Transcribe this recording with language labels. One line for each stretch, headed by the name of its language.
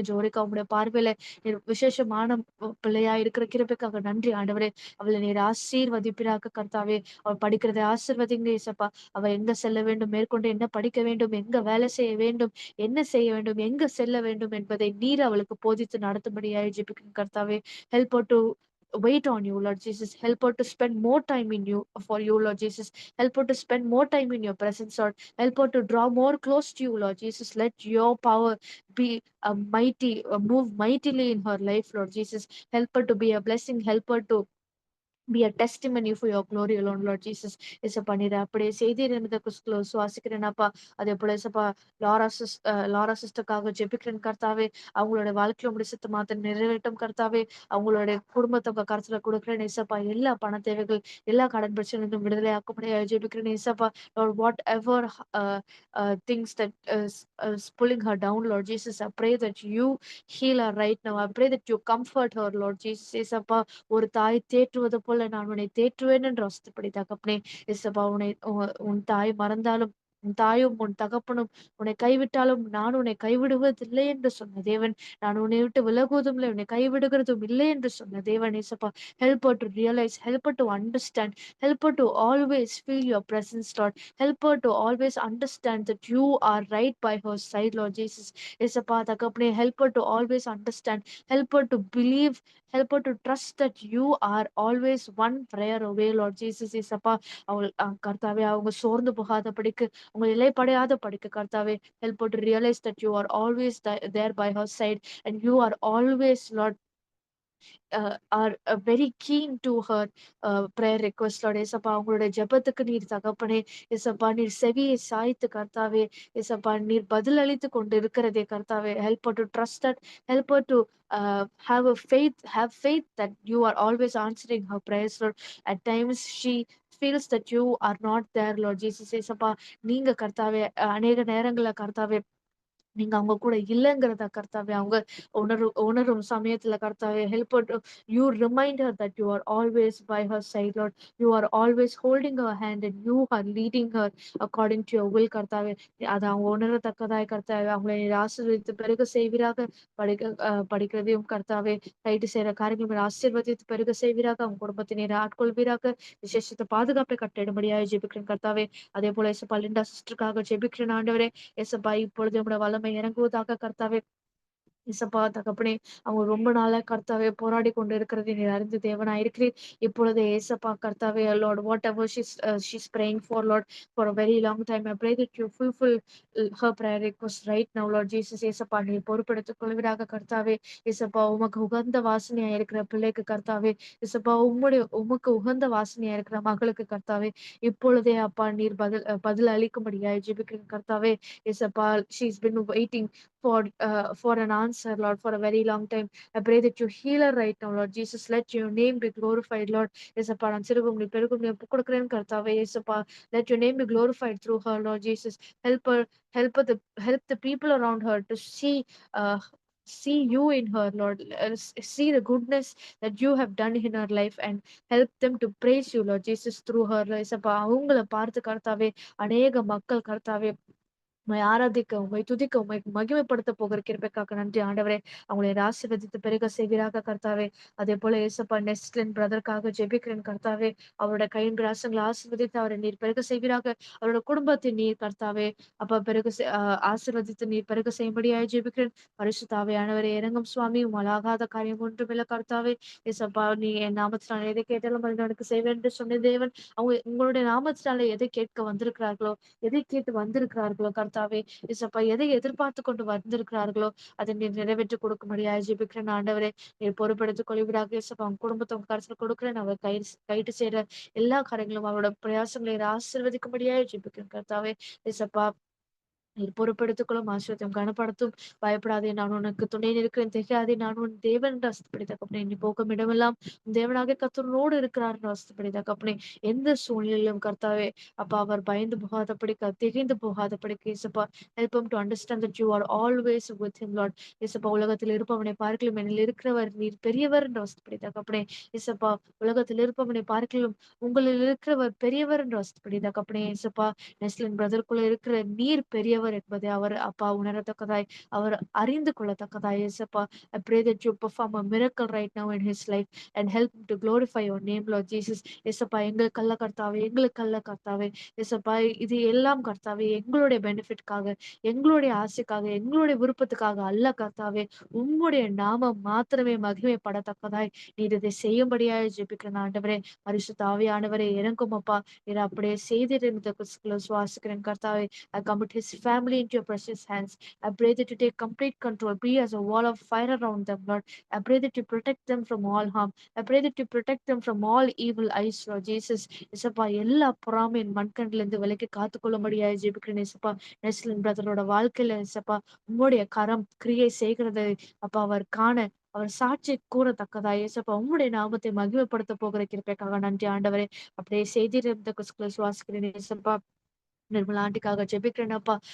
Tamil: ஜோரிக்கா, உங்களுடைய பார்வையில நீர் விசேஷமான பிள்ளையா இருக்கிற கிருபைக்காக நன்றி ஆண்டவரே. அவளை நீர் ஆசீர்வதிப்பிறாக கர்த்தாவே. அவள் படிக்கிறதை ஆசீர்வதிங்க ஏசப்பா. அவள் எங்க செல்ல வேண்டும், மேற்கொண்டு என்ன படிக்க வேண்டும், எங்க வேலை செய்ய வேண்டும், என்ன செய்ய வேண்டும், எங்க செல்ல வேண்டும் என்பதை நீர் அவளுக்கு போதித்து நடத்தும்படியாய் ஜெபிக்கிறேன் கர்த்தாவே.
English: Help to wait on you, Lord Jesus. Help her to spend more time in you, for you, Lord Jesus. Help her to spend more time in your presence, Lord. Help her to draw more close to you, Lord Jesus. Let your power be a move mightily in her life, Lord Jesus. Help her to be a blessing. Help her to be a testimony for your glory alone, Lord Jesus.
Tamil: ஏசப்பா நீர் அப்படியே செய்தீர் என்பதை சுவாசிக்கிறேனப்பா. அதே போல ஏசப்பா Laura சிஸ்டருக்காக ஜெபிக்கிறேன் கர்த்தாவே. அவங்களோட வாழ்க்கையில உம்முடைய சித்தமாத்த நிறைவேற்றும் கர்த்தாவே. அவங்களுடைய குடும்பத்தை உங்க கருத்துல கொடுக்கிறேன் ஏசப்பா. எல்லா பண தேவைகள், எல்லா கடன் பிரச்சனைகளும் விடுதலை ஆக்கும்படியாக ஜெபிக்கிறேன் ஏசப்பா.
English: Lord, whatever things that is pulling her down, Lord Jesus, I pray that you heal her right now. I pray that you comfort her, Lord Jesus.
Tamil: ஏசப்பா ஒரு தாய் தேற்றுவது போல நான் உன்னை தேற்றுவேன் என்று வசனப்படி தகப்பனே. இசப்பா உன் தாய் மறந்தாலும் உன் தாயும் உன் தகப்பனும் உன்னை கைவிட்டாலும் நான் உன்னை கைவிடுவதில்லை என்று சொன்ன தேவன். நான் உன்னை விட்டு விலகுவதும் இல்லை, உன்னை கைவிடுகிறதும் இல்லை என்று சொன்ன தேவன்.
English: இசப்பா, help her to realize, help her to understand, help her to always feel your presence, Lord. Help her to always understand that you are right by her side, Lord Jesus.
Tamil: இசப்பா தகப்பனே,
English: help her to always understand, help her to believe, help her to trust that you are always one prayer away, Lord Jesus.
Tamil: இசப்பா கர்த்தாவே அவங்க சோர்ந்து போகாத படிக்கு, அவங்க இலைப்படையாத படிக்கு கர்த்தாவே.
English: Help her to realize that you are always there by her side, and you are always, Lord, are very keen to her prayer request, Lord.
Tamil: ஏசப்பா அவங்களுடைய ஜெபத்துக்கு நீர் தகப்பனே. ஏசப்பா நீர் செவியை சாய்த்து கர்த்தாவே. ஏசப்பா நீர் பதில் அளித்து கொண்டு இருக்கிறதே கர்த்தாவே.
English: Help her to trust that, help her to have faith that you are always answering her prayers, Lord. At times she feels that you are not there, Lord Jesus.
Tamil: ஏசப்பா நீங்க கர்த்தாவே அநேக நேரங்கள்ல கர்த்தாவே நீங்க அவங்க கூட இல்லங்கிறத கர்த்தாவே அவங்க உணரும் சமயத்துல கர்த்தாவே.
English: Help you remind her that you are always by her side, Lord. You are always holding her hand and you are leading her according to your will
Tamil: கர்த்தாவே. அதை அவங்க உணரத்தக்கதாய் கர்த்தாவே அவங்களை நீர் ஆசீர்வதித்து பெருக செய்வீராக. படிக்கிறதையும் கர்த்தாவே, ரைட்டு செய்யற காரியங்கள் ஆசீர்வதித்து பெருக செய்வீராக. அவங்க குடும்பத்தை நீர் ஆட்கொள்வீராக. விசேஷத்தை பாதுகாப்பை கட்டிடும்படியாக ஜெபிக்கிறேன் கர்த்தாவே. அதே போல இசப்பா லிண்டா சிஸ்டருக்காக ஜெபிக்கிறேன் ஆண்டவரே. ஏசப்பா இப்பொழுது உம்முடைய வல்லமை இறங்குவதாக கர்த்தாவே. இசப்பா தகப்பனே, அவங்க ரொம்ப நாளா கர்த்தாவே போராடி கொண்டு இருக்கிறதை நீர் அறிந்து தேவனா இருக்கிறீர். இப்பொழுது ஏசப்பா கர்த்தாவே,
English: Lord, whatever she's praying for, Lord, for a very long time, I pray that you fulfill her prayer request right now, Lord Jesus.
Tamil: ஏசப்பா நீர் பொறுப்பெடுத்துக் கொள்வீராக கர்த்தாவே. ஏசப்பா உமக்கு உகந்த வாசனையா இருக்கிற பிள்ளைக்கு கர்த்தாவே. ஏசப்பா உமக்கு உகந்த வாசனையா இருக்கிற மகளுக்கு கர்த்தாவே, இப்பொழுதே அப்பா நீர் பதில் அளிக்கும்படியாய் ஜெபிக்கிறேன் கர்த்தாவே.
English: ஏசப்பா she's been waiting for an answer, Lord, for a very long time. I pray that you heal her right now, Lord Jesus. Let your name be glorified, Lord.
Tamil: Yesappa, நான் சிறுகும்படி பெருகும்படி ஒப்புக் கொடுக்கிறேன் கர்த்தாவே.
English: Yesappa, let your name be glorified through her, Lord Jesus. Help her, help the people around her to uh, see you in her, Lord. See the goodness that you have done in her life and help them to praise you, Lord Jesus, through her.
Tamil: Yesappa, அவங்கள பார்த்து கர்த்தாவே அநேக மக்கள் கர்த்தாவே உம்மை ஆராதிக்க, உம்மை துதிக்க, உம்மை மகிமைப்படுத்த போகிற கிருபைக்காக நன்றி ஆண்டவரே. அவங்களை ஆசீர்வதித்து பெருக செய்வீராக கர்த்தாவே. அதே போல ஏசப்பா நெஸ்லின் பிரதருக்காக ஜெபிக்கிறேன் கர்த்தாவே. அவரோட கையின் பிரயாசங்களை ஆசீர்வதித்து அவரை நீர் பெருக செய்வீராக. அவரோட குடும்பத்தை நீர் கர்த்தாவே அப்ப ஆசீர்வதித்து நீர் பெருக செய்யும்படியாய் ஜெபிக்கிறேன். பரிசுத்த ஆவியானவரே இறங்கும் சுவாமி. உம்மாலாகாத காரியம் ஒன்றுமில்ல கர்த்தாவே. ஏசப்பா நீ என் நாமத்தினால எதை கேட்டாலும் அதை எனக்கு செய்வேன் என்று சொன்ன தேவன். அவங்க உங்களுடைய நாமத்தினால எதை கேட்க வந்திருக்கிறார்களோ, எதை கேட்டு வந்திருக்கிறார்களோ கர்த்தாவே. இசப்பா எதை எதிர்பார்த்து கொண்டு வந்திருக்கிறார்களோ அதை நீர் நிறைவேற்றி கொடுக்கும்படியாக ஜெபிக்கிறேன் ஆண்டவரே. நீர் பொறுப்பெடுத்துக் கொள்வீராக. இசப்பா அவங்க குடும்பத்தை உங்க கருத்துல கொடுக்குறேன். அவர் கைட்டு செய்யற எல்லா காரியங்களும் அவரோட பிரயாசங்களை ஆசீர்வதிக்கும்படியாக ஜெபிக்கிறேன் கர்த்தாவே. இசப்பா நீர் பொறுப்பெடுத்துக்கொள்ளும், ஆசீர்வதியும் கனப்படுத்தும். பயப்படாதே, நான் உனக்கு துணை நிற்கிறேன். திகையாதே, நான் உன் தேவன் என்று ஆசீர்வதி தகப்பனே. நீ போகும் இடமெல்லாம் உன் தேவனாகிய கர்த்தரோடு இருக்கிறார் என்று ஆசீர்வதி தகப்பனே. எந்த சூழ்நிலையிலும் கர்த்தாவே அப்பா அவர் பயந்து போகாதபடிக்கு, திகைந்து போகாதபடிக்கு இயேசுப்பா
English: help him to understand that you are always with him, Lord.
Tamil: இயேசுப்பா உலகத்தில் இருப்பவனை பார்க்கலும் என்னில் இருக்கிறவர் நீர் பெரியவர் என்று ஆசீர்வதி தகப்பனே. இயேசுப்பா உலகத்தில் இருப்பவனை பார்க்கலும் உங்களில் இருக்கிறவர் பெரியவர் என்று ஆசீர்வதி தகப்பனே. இயேசுப்பா நெஸ்லின் பிரதருக்குள்ள இருக்கிற நீர் பெரியவர் என்பதை அவர் அப்பா உணரத்தக்கதாய், அவர் அறிந்து கொள்ளத்தக்கதாய்.
English: இயேசுப்பா, I pray that you perform a miracle right now in his life and help him to glorify your name, Lord Jesus.
Tamil: இயேசுப்பா எங்களுக்கல்ல கர்த்தாவே, எங்களுக்கல்ல கர்த்தாவே. இயேசுப்பா இது எல்லாம் கர்த்தாவே எங்களுடைய பெனிஃபிட்காக, எங்களுடைய ஆசைக்காக, எங்களுடைய விருப்பத்துக்காக அல்ல கர்த்தாவே. உம்முடைய நாமம் மாத்திரமே மகிமைப்படத்தக்கதாய் நீர் இதை செய்யும்படியாய் ஜெபிக்கிறேன் ஆண்டவரே. பரிசுத்த ஆவியானவரே இறங்கும் அப்பா. நீர் அப்படியே செய்திருந்த சுவாசிக்கிறேன் கர்த்தாவே.
English: I commit his family into your precious hands. I pray that you take complete control, be as a wall of fire around them, Lord. I pray that you protect them from all harm. I pray that you protect them from all evil eyes, Lord Jesus.
Tamil: இசப்பா எல்லா பொறாமையின் மண்கண்ல இருந்து விலக்கி காத்துக்கொள்ளும்படியாக ஜெபிக்கிறேன் இசப்பா. நெஸ்லின் பிரதரோட வாழ்க்கையில இசப்பா உம்முடைய கரம் கிரியை செய்கிறதை அப்பா அவர் காண அவர் சாட்சி கூறத்தக்கதா இயேசப்பா உம்முடைய நாமத்தை மகிமைப்படுத்த போகிற கிருபைக்காக நன்றி ஆண்டவரே. அப்படியே செய்திருந்த சுவாசிக்கிறேன் இயேசப்பா. நிர்மலா ஆண்டிக்காக ஜெபிக்கிறேன் அப்பா.